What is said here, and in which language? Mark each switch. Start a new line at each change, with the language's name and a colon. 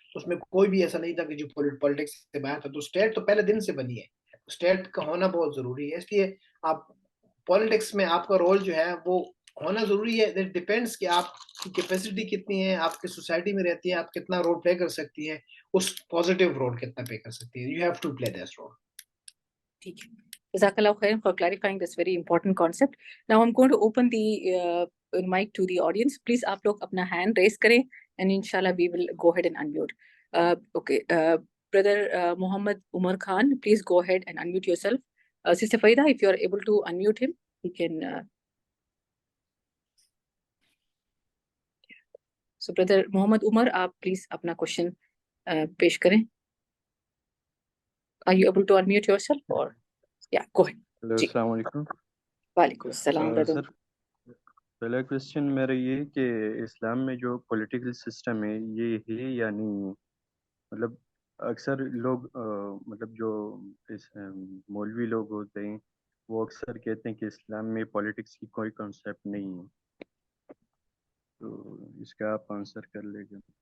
Urdu: اس میں کوئی بھی ایسا نہیں تھا کہ جو پولیٹکس سے باہر تھا. تو اسٹیٹ تو پہلے دن سے بنی ہے، اسٹیٹ کا ہونا بہت ضروری ہے. اس لیے آپ پالیٹکس میں آپ کا رول جو ہے وہ ہونا ضروری ہے.
English: that depends
Urdu: کہ آپ کی کیپیسٹی کتنی ہے، آپ کی سوسائٹی میں رہتی ہے، آپ کتنا رول پلے کر سکتی ہیں، اس پازیٹیو رول کتنا پلے کر سکتی ہیں.
English: You have to play this role.
Urdu: ٹھیک ہے.
English: Jazakallah khairan for clarifying this very important concept. Now I'm going to open the mic to the audience. Please
Urdu: آپ لوگ اپنا
English: hand raise کریں and inshallah we will go ahead and unmute. Okay, brother Muhammad Umar Khan, please go ahead and unmute yourself. Sister Faida, if you are able to unmute him, he can.
Urdu: So brother Muhammad Umar, آپ please اپنا question پیش کریں.
English: Are you able to unmute yourself or? Yeah, go ahead.
Urdu: Hello, جی. السلام علیکم. وعلیکم السلام brother. سر، پہلا question میرا یہ کہ اسلام میں جو پولیٹیکل سسٹم ہے یہ ہے یا نہیں ہے؟ مطلب اکثر لوگ مطلب جو مولوی لوگ ہوتے ہیں وہ اکثر کہتے ہیں کہ اسلام میں پولیٹکس کی کوئی کانسیپٹ نہیں ہے، تو اس کا آپ آنسر کر لیں گے.